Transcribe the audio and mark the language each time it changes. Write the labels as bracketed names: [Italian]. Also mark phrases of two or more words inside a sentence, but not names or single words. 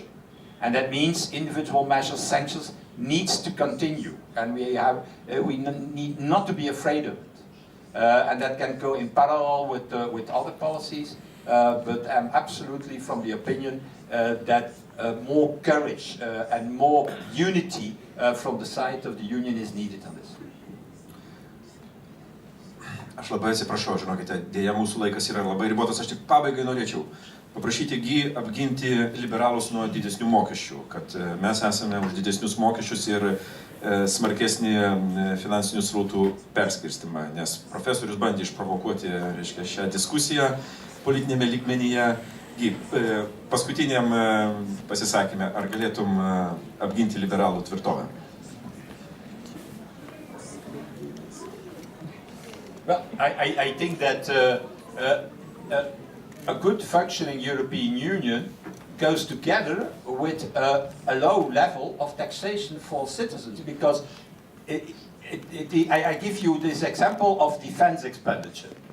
[English] And that means individual measures, sanctions, needs to continue, and we need not to be afraid of it. And that can go in parallel with other policies, but I'm absolutely from the opinion that more courage and more unity from the side of the Union is needed on this. [Lithuanian] Aš labai atsiprašau, žinokite, dėja mūsų laikas yra labai ribotas. Aš tik pabaigai norėčiau paprašyti apginti liberalus nuo didesnių mokesčių, kad mes esame už didesnius mokesčius ir smarkesnį finansinių srautų perskirstimą, nes profesorius bandė išprovokuoti, reiškia, šią diskusiją politinėme lygmenyje. Paskutiniam pasisakymė, ar galėtum apginti liberalų tvirtovę? [English] Well, I think that a good functioning European Union goes together with a low level of taxation for citizens, because I give you this example of defense expenditure.